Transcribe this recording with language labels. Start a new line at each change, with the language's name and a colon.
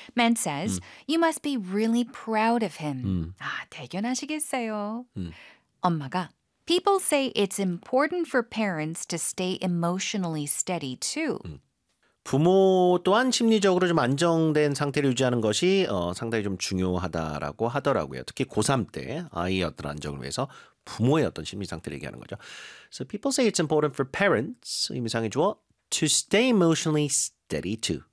English: Man says, you must be really proud of him.
Korean: 아, 대견하시겠어요. 엄마가,
English: people say it's important for parents to stay emotionally steady too.
Korean: 부모 또한 심리적으로 좀 안정된 상태를 유지하는 것이 상당히 좀 중요하다라고 하더라고요. 특히 고3 때 아이의 어떤 안정을 위해서 부모의 어떤 심리 상태를 얘기하는 거죠.
English: So people say it's important for parents,
Korean: 의미상의 주어,
English: to stay emotionally steady too.